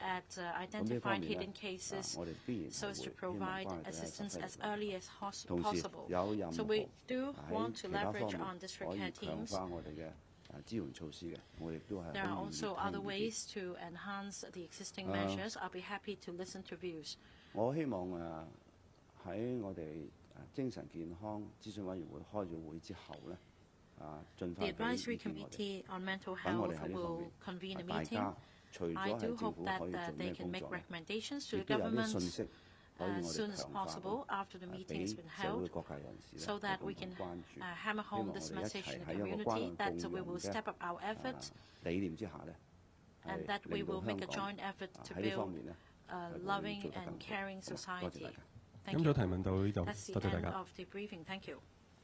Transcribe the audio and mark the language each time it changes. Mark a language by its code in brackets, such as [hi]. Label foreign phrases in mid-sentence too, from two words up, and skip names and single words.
[yue] 咁呢方面咧，我哋必然係會希望關愛隊係發揮同時有任何喺其他方面可以強化我哋嘅支援措施嘅，我亦都係好願意聽意見。我希望喺我哋精神健康諮詢委員會開咗會之後咧， 盡 [en] The [yue] 快俾 [en] Advisory [yue] 意見我哋。 [en] Committee on Mental [yue] 等我 [en] Health [yue] 哋喺呢方 [en] will [yue] 面 [en] convene a [yue] 大 [en] meeting. [yue] 家除咗 [en] I [yue] 係 [en] do [yue] 政 [en] hope [yue] 府 [en] that [yue] 可以做 [en] they [yue] 咩 [en] can [yue] 工 [en] make [yue] 作咧， [en] recommendations to [yue] 亦 [en] the [yue] 都有啲 [en] government [yue] 信息可以我 [en] as soon [yue] 哋 [en] as [yue] 強化 [en] possible after the [yue] 俾 [en] meeting has been [yue] 社會 [en] held, [yue] 各界人士咧 [en] so [yue] 係 [en] that [yue] 共 [en] we [yue] 同 [en] can [yue] 關注。 [en] hammer [yue] 希望 [en] home [yue] 我 [en] this [yue] 哋一 [en] message [yue] 齊 [en] in the [yue] 喺一個 [en] community [yue] 關 [en] that [yue] 愛共 [en] we [yue] 融 [en] will [yue] 嘅 [en] step up our effort [yue] 理念之下咧， [en] and that we [yue] 令到 [en] will [yue] 香 [en] make a [yue] 港 [en] joint effort to [yue] 喺呢方 [en] build [yue] 面咧 [en] a [yue] 係會 [en] loving [yue] 做得更 [en] and [yue] 好。 [en] caring [yue] 多謝大 [en] society. [yue] 家。 [en] Thank [yue] 今 [en] you. [yue] 早提問到呢度， [en] That's [yue] 多 [en] the [yue] 謝大 [en] end [yue] 家。 [en] of the briefing. Thank you.